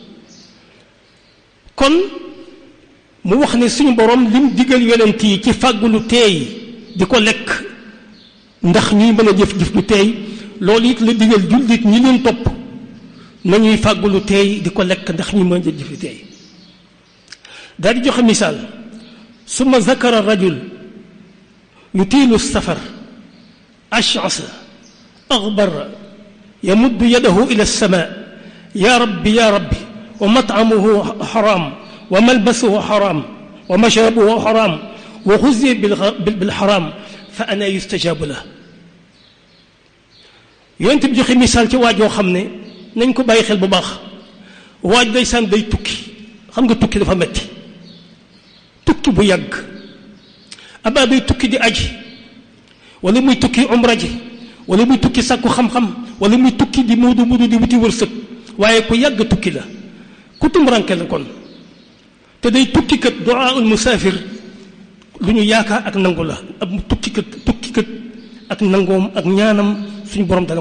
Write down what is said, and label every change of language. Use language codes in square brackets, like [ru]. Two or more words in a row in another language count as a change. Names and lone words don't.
[wo] kon mu wax ne suñu borom lim digal yonent yi ci fàggu lu teey di ko lekk ndax ñuy mën a jëf-jëf lu teey loolu it la digal jullit ñi leen topp nañuy fàggu lu teey di ko lekk ndax ñuy mën a jëf lu teey daal di joxe misaal [ar] ثم ذكر رجل يطيل سفر أشعث أغبر يمد يده إلى السماء يا رب ومطعمه حرام وملبسه حرام ومشربه حرام وغذي بالحرام فأنى يستجاب له [wo] yonent bi joxe misaal ci waajoo xam ne nañ ko bàyyi xel bu baax waaj ndeysaan day tukki xam nga tukki dafa metti tukki bu yàgg abaa day tukki di aji wala muy tukki umra ji wala muy tukki sàkku xam-xam wala muy tukki di muudu di wuti wërsëg waaye ku yàgg tukki la ku tumranke la kon te day tukki kat [ar] دعاء المسافر [wo] lu ñu yaakaar ak nangu la ab tukki kat ak nangoom ak ñaanam suñu borom dana